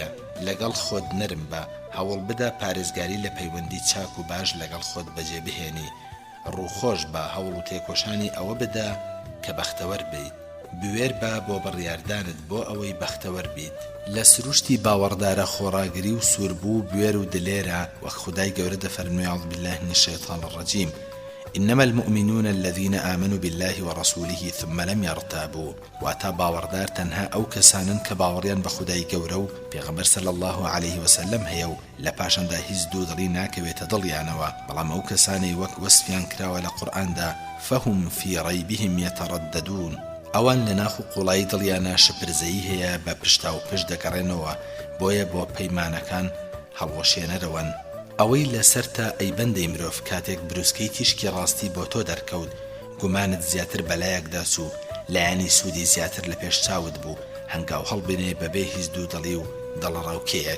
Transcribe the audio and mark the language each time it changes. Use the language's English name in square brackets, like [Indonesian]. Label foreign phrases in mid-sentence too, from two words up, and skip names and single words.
[Central Kurdish] لەگەڵ خۆت نەرم بە، هەوڵ بدە پارێزگاری لە پەیوەندی چاک و باش لەگەڵ خۆت بەجێ بهێنی، ڕووخۆش بە هەوڵ و تێکۆشانی ئەوە بدە کە بەختەوەر بیت. بوێر بە بۆ بڕیاردانت بۆ ئەوەی بەختەوەر بیت. لە سروشتی باوەڕدارە خۆڕاگری و سووربوو بوێر و دلێرە وەک خودای گەورە دەفەرموێ [Arabic] أعوذ بالله من الشيطان الرجيم إنما المؤمنون الذين آمنوا بالله ورسوله ثم لم يرتابوا. [Central Kurdish] واتا باوەڕدار تەنها ئەو کەسانن کە باوەڕیان بە خودای گەورە و پێغەمبەر [Arabic] صلی الله عليه وسلم [Central Kurdish] هەیە و لە پاشاندا هیچ دوودڵی ناکەوێتە دڵیانەوە، بەڵام ئەو کەسانەی وەک وەسفیان کراوە لە قورئاندا [Arabic] فهم في ريبهم يترددون، [Central Kurdish] ئەوان لە ناخ و قوڵایی دڵیانە شپرزەیی هەیە بە پشتا و پشت دەگەڕێنەوە، بۆیە بۆ پەیمانەکان هەڵوەشێنەرەوەن. ئەوەی لەسەرتە ئەی بەندەی مرۆڤ کاتێک بروسکەی تیشکی ڕاستی بۆ تۆ دەرکەوت، گومانت زیاتر بەلایەکدا چوو، لایەنی سوودی زیاتر لە پێش چاوت بوو، هەنگاو هەڵبێنێ بەبێ هیچ دوودڵی و دڵڕاوکەیەک.